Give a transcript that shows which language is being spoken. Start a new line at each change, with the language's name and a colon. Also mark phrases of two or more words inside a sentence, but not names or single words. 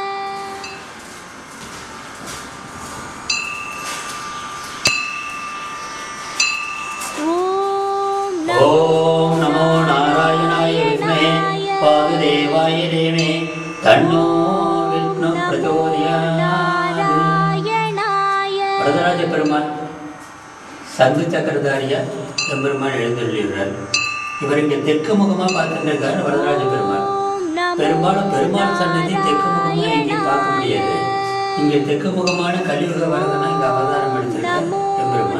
Sanskrit: ॐ नमो नारायणाय विद्महे वासुदेवाय धीमहि तन्नो विष्णुः प्रचोदयात्।
Tamil: வரதராஜ பெருமாள் சங்கு சக்கரதாரியா எம்பெருமாள் எழுந்தருளியுள்ளார். இவர் இங்கே தெற்கு முகமாக பார்த்துருக்கார். வரதராஜ பெருமாள் பெரும்பாலும் பெருமாள் சன்னதி தெற்கு முகமாக இங்கே பார்க்க முடியாது. இங்கே தெற்கு முகமான கலியுக வரதனா இங்கே அவதாரம் எடுத்திருக்கார் எம்பெருமாள்.